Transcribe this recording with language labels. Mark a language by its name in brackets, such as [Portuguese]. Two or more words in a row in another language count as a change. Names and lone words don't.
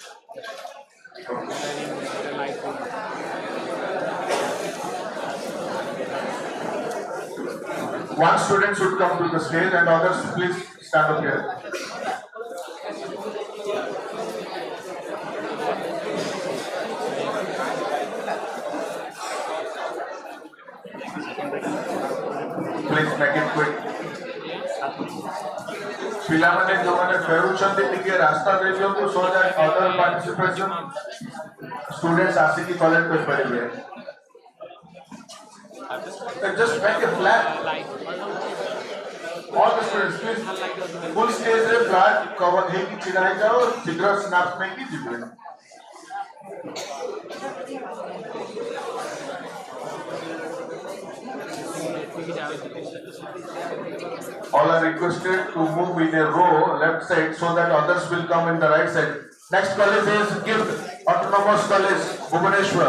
[English] One student should come to the stage and others please stand up here. Please make it quick. [Odia] ପିଲାମାନେ ଯୋଉମାନେ ଫେରୁଛନ୍ତି ଟିକେ ରାସ୍ତା ଦେଇଦିଅନ୍ତୁ [English] so that other participation students [Odia] ଆସିକି collect କରିପାରିବେ. [English] Just make a flag. All the students please full stage रे flag cover [Odia] ହେଇକି ଛିଡ଼ା ହେଇଯାଅ ଶୀଘ୍ର [English] snap [Odia] ନେଇକି ଯିବେ. [English] All are requested to move in a row left side so that others will come in the right side. Next college is GIFT Autonomous College Bhubaneswar.